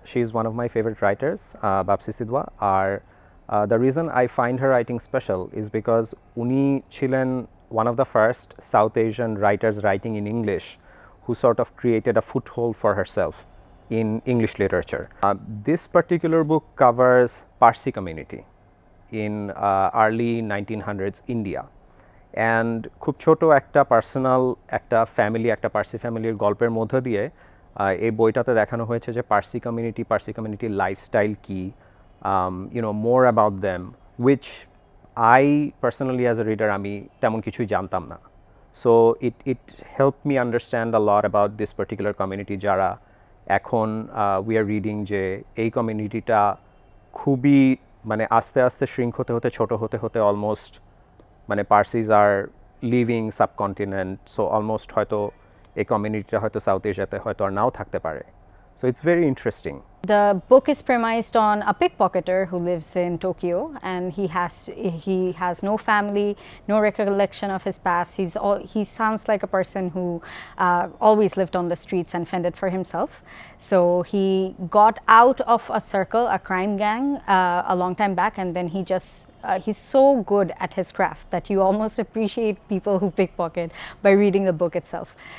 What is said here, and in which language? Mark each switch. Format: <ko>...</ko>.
<en>She is one of my favourite writers, Bapsi Sidhwa. আর the reason I find her writing special is because</en> <bn>উনি ছিলেন</bn> <en>One of the first South Asian writers writing in English who sort of created a foothold for herself in English literature. This particular book covers Parsi community in early 1900s India.</en> <bn>And খুব ছোট একটা personal একটা family, একটা পার্সি ফ্যামিলির গল্পের মধ্য দিয়ে এই বইটাতে দেখানো হয়েছে যে পার্সি কমিউনিটির lifestyle key,</bn> <en>more about them, which I personally as a reader</en> <bn>আমি তেমন কিছুই জানতাম না।</bn> <en>So it helped me understand a lot about this particular community</en> <bn>যারা এখন</bn> <en>we are reading</en> <bn>যে এই কমিউনিটিটা খুবই মানে আস্তে আস্তে shrink হতে ছোট হতে অলমোস্ট মানে পার্সিস আর লিভিং সাবকন্টিনেন্ট, সো অলমোস্ট হয়তো এই কমিউনিটিটা হয়তো সাউথ এশিয়াতে হয়তো আর নাও থাকতে পারে।</bn> <en>So it's very interesting. The book is premised on a pickpocketer who lives in Tokyo, and he has no family, no recollection of his past. He sounds like a person who always lived on the streets and fended for himself. So he got out of a circle, a crime gang, a long time back, and then he just he's so good at his craft that you almost appreciate people who pickpocket by reading the book itself.</en>